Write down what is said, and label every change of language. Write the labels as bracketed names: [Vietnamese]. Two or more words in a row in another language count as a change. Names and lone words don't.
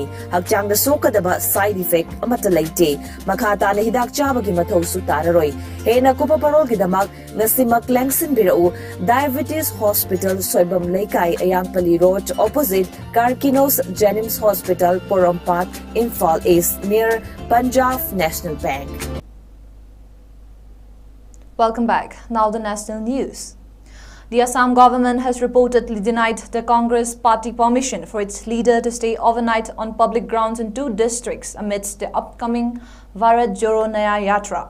[Manipuri] Hakchangda sokadaba [English] side effect [Manipuri] amata laite. Makata na hidak chabagi mathausu tararoi. Hena kupa parolgidamak nasimak lengsin birau Diabetes Hospital Soibam Laikai Ayangpali Road opposite 𝐍𝐞𝐰𝐬 Hospital Porompat Imphal East near Punjab National Bank. [English] Welcome back. Now the national news. The Assam government has reportedly denied the Congress party permission for its leader to stay overnight on public grounds in 2 districts amidst the upcoming Bharat Jodo Nyaya Yatra.